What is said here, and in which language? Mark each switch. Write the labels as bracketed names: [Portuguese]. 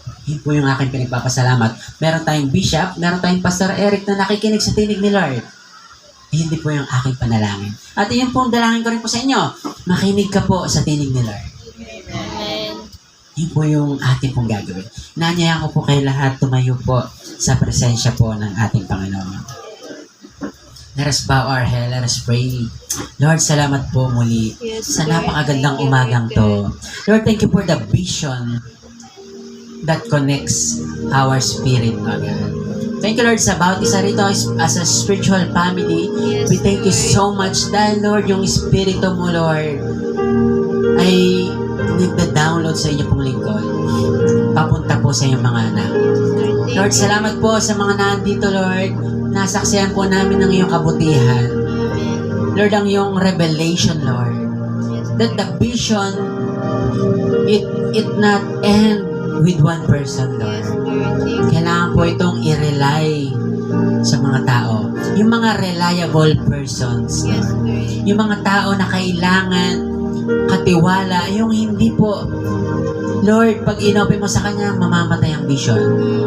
[Filipino] Yun po yung aking pinagpapasalamat. Meron tayong Bishop, meron tayong Pastor Eric na nakikinig sa tinig ni Lord. Hindi po yung aking panalangin. At yun po ang dalangin ko rin po sa inyo. Makinig ka po sa tinig ni Lord. Amen. Yun po yung ating pong gagawin. Nanyayan ko po kayo lahat tumayo po sa presensya po ng ating Panginoon. [English] Let us bow our head, let us pray. Lord, [Filipino] salamat po muli sa napakagandang umagang to. [English] Lord, thank you for the vision that connects our spirit, Lord. Thank you, Lord, [Filipino] sa bawat isa rito [English] as a spiritual family. We thank you so much [Filipino] dahil, Lord, yung Espiritu mo, Lord, ay nagda-download sa inyo pong lingkod. Papunta po sa inyong mga anak. Lord, salamat po sa mga nandito, Lord. Nasaksihan po namin ng iyong kabutihan. Lord, ang iyong revelation, Lord. [English] That the vision, it not end with one person, Lord. [Filipino] Kailangan po itong i-rely sa mga tao. Yung mga reliable persons, Lord. Yung mga tao na kailangan katiwala, yung hindi po, Lord, pag inopen mo sa kanya, mamamatay ang vision.